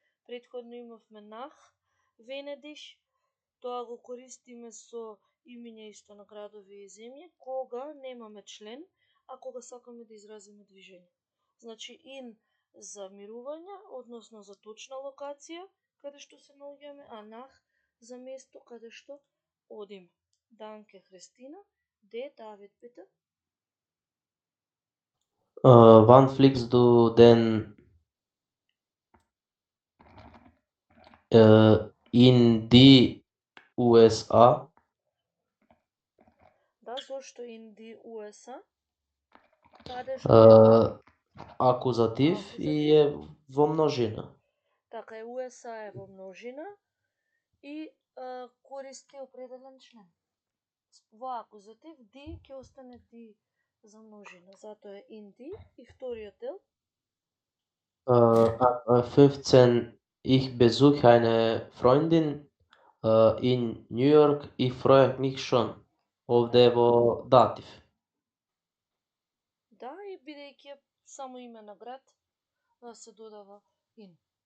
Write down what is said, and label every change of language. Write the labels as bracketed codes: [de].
[mk] Претходно имавме нах, Венедиш, тоа го користиме со имиња исто на градови и земји, кога немаме член, а кога сакаме да изразиме движење. Значи in за мирување, односно за точна локација каде што се наоѓаме, а nach за место каде што одиме. Данке, Христина. Де, Давид, bitte? [de] Wann fliegst du denn in die USA? [mk] Да, зошто in die USA? Каде што е? Акузатив и е во множина. Така е, USA е во множина и користи определен член. Во акузатив die ќе остане die за множина, затоа е in die. И вториот дел? 15. [de] Ich besuche eine Freundin in New York. Ich freue mich schon. [mk] Овде е во датив. Да, и бидејќи е само име на град, се додава in.